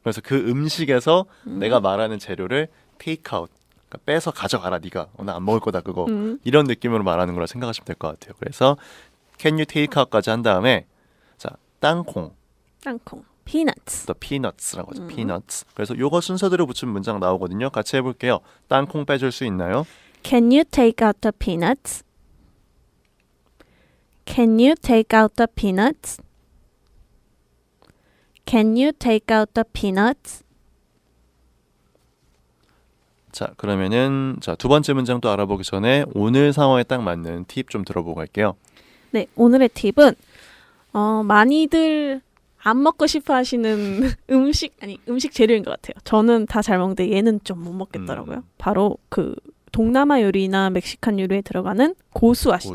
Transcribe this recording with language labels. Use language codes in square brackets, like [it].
[ko] 그래서 그 음식에서 내가 말하는 재료를 테이크아웃, 그러니까 빼서 가져가라 네가. 나 안 먹을 거다 그거. 이런 느낌으로 말하는 거라 생각하시면 될 것 같아요. 그래서 [en] can you take out [ko] 까지 한 다음에 자, 땅콩. [en] peanuts. [ko] the peanuts라고 하죠. [en] peanuts. [ko] 그래서 요거 순서대로 붙이면 문장 나오거든요. 같이 해볼게요. 땅콩 빼줄 수 있나요? [en] Can you take out the peanuts? Can you take out the peanuts? Can you take out the peanuts? [ko] 자, 그러면은 두 번째 문장 또 알아보기 전에 오늘 상황에 딱 맞는 팁 좀 들어보고 갈게요. 네, 오늘의 팁은 많이들 안 먹고 싶어 하시는 음식 재료인 것 같아요. 저는 다 잘 먹는데 얘는 좀 못 먹겠더라고요. 바로 그 동남아 요리나 멕시칸 요리에 들어가는 고수 아시죠?